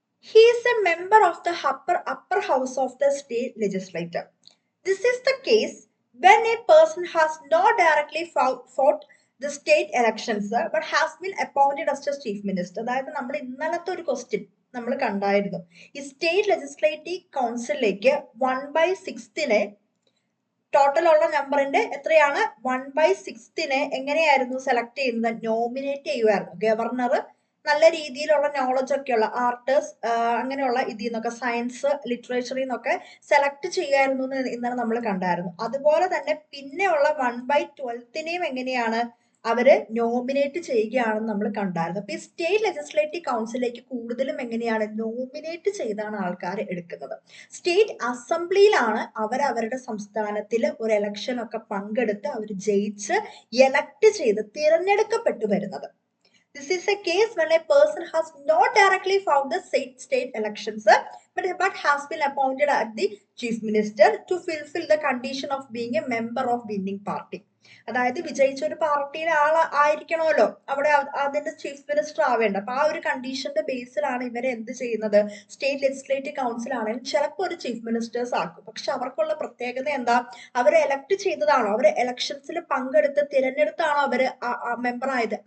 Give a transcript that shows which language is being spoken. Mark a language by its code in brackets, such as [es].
[en] He is a member of the upper house of the state legislature. This is the case when a person has not directly fought the state elections but has been appointed as the chief minister. [ml] അതായത് നമ്മൾ ഇന്നലത്തെ ഒരു question നമ്മൾ കണ്ടായിരുന്നു. ഈ state legislative കൗൺസിലേക്ക് 1/6 total ഉള്ള നമ്പറിന്റെ എത്രയാണ്? 1/6 എങ്ങനെയായിരുന്നു സെലക്ട് ചെയ്യുന്നത്? നോമിനേറ്റ് ചെയ്യുമായിരുന്നു. ഗവർണർ നല്ല രീതിയിലുള്ള നോളജ് ഒക്കെയുള്ള ആർട്ടേഴ്സ് അങ്ങനെയുള്ള ഇതിൽ നിന്നൊക്കെ സയൻസ് ലിറ്ററേച്ചറിൽ നിന്നൊക്കെ സെലക്ട് ചെയ്യായിരുന്നു എന്ന് ഇന്നലെ നമ്മൾ കണ്ടായിരുന്നു. അതുപോലെ തന്നെ പിന്നെയുള്ള 1/12 എങ്ങനെയാണ് അവര് നോമിനേറ്റ് ചെയ്യുകയാണെന്ന് നമ്മൾ കണ്ടായിരുന്നു. അപ്പൊ ഈ സ്റ്റേറ്റ് ലെജിസ്ലേറ്റീവ് കൗൺസിലേക്ക് കൂടുതലും എങ്ങനെയാണ് നോമിനേറ്റ് ചെയ്താണ് ആൾക്കാർ എടുക്കുന്നത്. സ്റ്റേറ്റ് അസംബ്ലിയിലാണ് അവരവരുടെ സംസ്ഥാനത്തിൽ ഒരു ഇലക്ഷൻ ഒക്കെ പങ്കെടുത്ത് അവർ ജയിച്ച് എലക്ട് ചെയ്ത് തിരഞ്ഞെടുക്കപ്പെട്ടു വരുന്നത്. [en] This is a case when a person has not directly fought the state elections, but has been appointed as the chief minister to fulfill the condition of being a member of winning party. [ml] അതായത് വിജയിച്ച ഒരു പാർട്ടിയിലെ ആയിരിക്കണമല്ലോ അവിടെ അതിന്റെ chief minister ആവേണ്ട. അപ്പൊ ആ ഒരു കണ്ടീഷന്റെ ബേസിലാണ് ഇവരെ എന്ത് ചെയ്യുന്നത്, സ്റ്റേറ്റ് ലെജിസ്ലേറ്റീവ് കൗൺസിൽ ആണെങ്കിൽ ചിലപ്പോൾ ഒരു ചീഫ് മിനിസ്റ്റേഴ്സ് ആക്കും. പക്ഷെ അവർക്കുള്ള പ്രത്യേകത എന്താ, അവരെ എലക്ട് ചെയ്തതാണോ, അവര് ഇലക്ഷൻസിൽ പങ്കെടുത്ത് തിരഞ്ഞെടുത്താണോ അവര് മെമ്പർ ആയത്?